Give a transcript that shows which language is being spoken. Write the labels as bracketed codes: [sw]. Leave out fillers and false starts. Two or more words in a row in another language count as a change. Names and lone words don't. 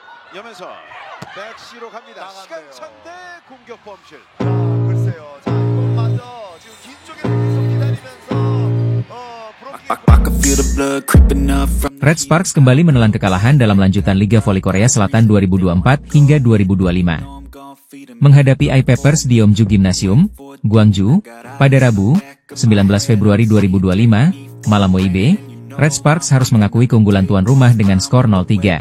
[ko] 여면서 백시로 갑니다. 시간차인데 공격 범실. 글쎄요. 자, 이것마저 지금 긴 쪽에 계속 기다리면서 [id] Red Sparks kembali menelan kekalahan dalam lanjutan Liga Voli Korea Selatan 2024 hingga 2025. Menghadapi I-Peppers di Yeomju Gymnasium, Gwangju, pada Rabu, 19 Februari 2025, malam WIB, Red Sparks harus mengakui keunggulan tuan rumah dengan skor 0-3.